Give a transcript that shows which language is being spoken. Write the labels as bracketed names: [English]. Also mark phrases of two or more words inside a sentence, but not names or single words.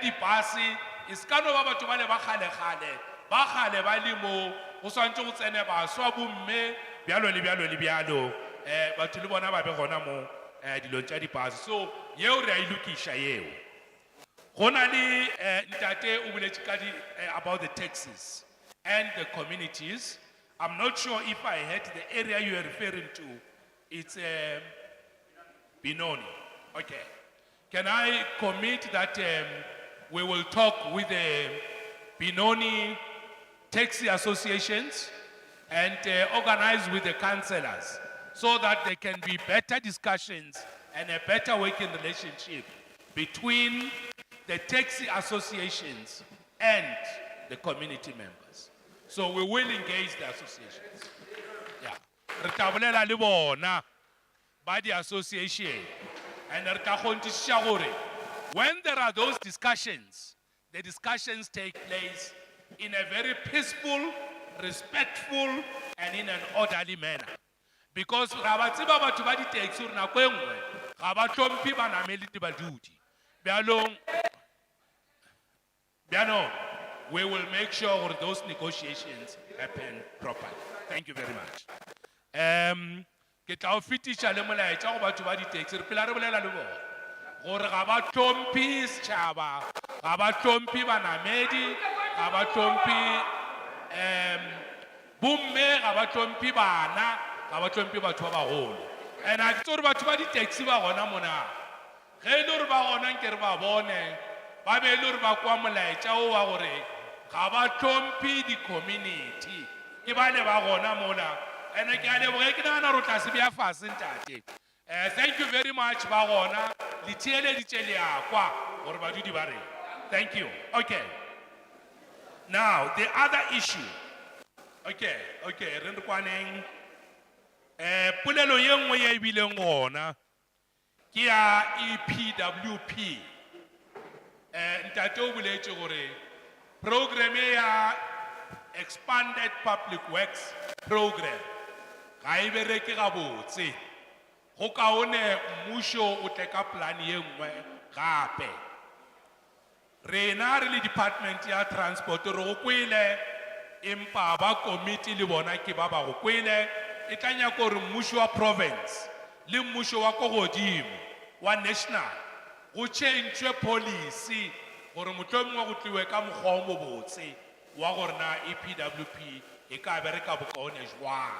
[Northern Sotho] E se ka no ba batho ba le ba kgale-kgale ba kgale ba le mo go swantse go tsene baswa bomme bjalo le bjalo le bjalo batho le bona ba be gona mo dilong tša di-bus so yeo re a ilokiša yeo go na le ntate o boletše ka [English] about the taxis and the communities. I'm not sure if I heard the area you are referring to. It's Benoni. Okay. Can I commit that we will talk with the Benoni taxi associations and organize with the councillors so that there can be better discussions and a better working relationship between the taxi associations and the community members. So we will engage the associations. Yeah. [Northern Sotho] Re tla bolela le bona ba [English] the association and [Northern Sotho] re tla kgontišiša gore [English] when there are those discussions, the discussions take place in a very peaceful, respectful, and in an orderly manner. [Northern Sotho] Because ra ba tseba batho ba di-taxi gore nako e nngwe ga ba hlomphe banamedi le badudi. Bjano, [English] we will make sure that those negotiations happen properly. Thank you very much. [Northern Sotho] Ke tla o fetiša le molaetša go batho ba di-taxi re phela re bolela le bona gore ga ba hlomphe setšhaba, ga ba hlomphe banamedi, ga ba hlomphe bomme, ga ba hlomphe bana, ga ba hlomphe batho ba bagolo. And a ke tse gore batho ba di-taxi ba gona mona ge e le gore ba gona nke re ba bone ba be e le gore ba kwa molaetša o wa gore ga ba hlomphe di-community ke ba le ba gona mola and ke a leboge ke nagana gore o tla se bea fase ntate. [English] Thank you very much [Northern Sotho] ba gona le theeleditše le a kwa gore badudi ba reng. [English] Thank you. Okay. Now the other issue. [Northern Sotho] Okay, re re kwaneng polelo ye nngwe ye e bileng gona ke ya EPWP. Ntate o boletše gore program ya [English] expanded public works program [Northern Sotho] ga e bereke gabotse go kaone mmušo o tle ka plan ye nngwe gape. Rena re le department ya transport re go kwele empa ba committee le bona ke ba ba go kwele e tla nyaka gore mmušo wa province le mmušo wa ko godimo wa national go [English] change policy [Northern Sotho] gore mohlomongwe go tliwe ka mokgwa o mobotse wa gore na EPWP e ka bereka bokaone jwang.